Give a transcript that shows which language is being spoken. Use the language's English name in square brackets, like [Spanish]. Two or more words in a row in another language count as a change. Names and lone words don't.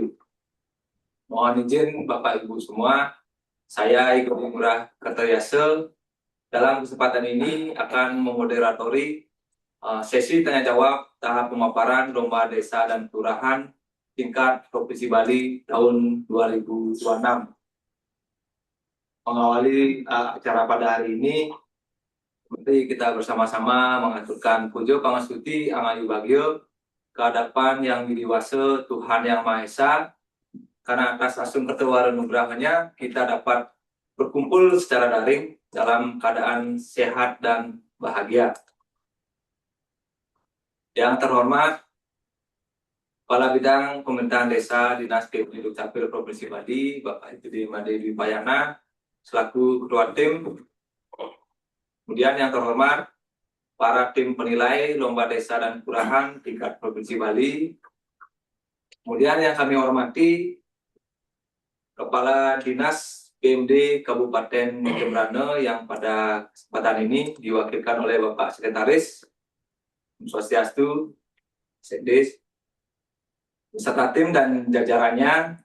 [Indonesian] Mohon izin Bapak Ibu semua, saya Iko Ngurah Kertajasa dalam kesempatan ini akan memoderatori sesi tanya jawab tahap pemaparan lomba desa dan kelurahan tingkat Provinsi Bali tahun 2026. Mengawali acara pada hari ini, mari kita bersama-sama mengaturkan [Balinese] pujo pangastuti angayu bagio [Indonesian] kehadapan yang didewasa Tuhan Yang Maha Esa, karena atas [Balinese] asung ketewaran nugrahnya [Indonesian] kita dapat berkumpul secara daring dalam keadaan sehat dan bahagia. Yang terhormat Kepala Bidang Pemerintahan Desa Dinas Dukcapil Capil Provinsi Bali, Bapak Edi Made Dwi Payana, selaku Ketua Tim. Kemudian yang terhormat para tim penilai Lomba Desa dan Kelurahan tingkat Provinsi Bali. Kemudian yang kami hormati Kepala Dinas PMD Kabupaten Jembrana yang pada kesempatan ini diwakilkan oleh Bapak Sekretaris, Swastiastu, Sekdes, beserta tim dan jajarannya.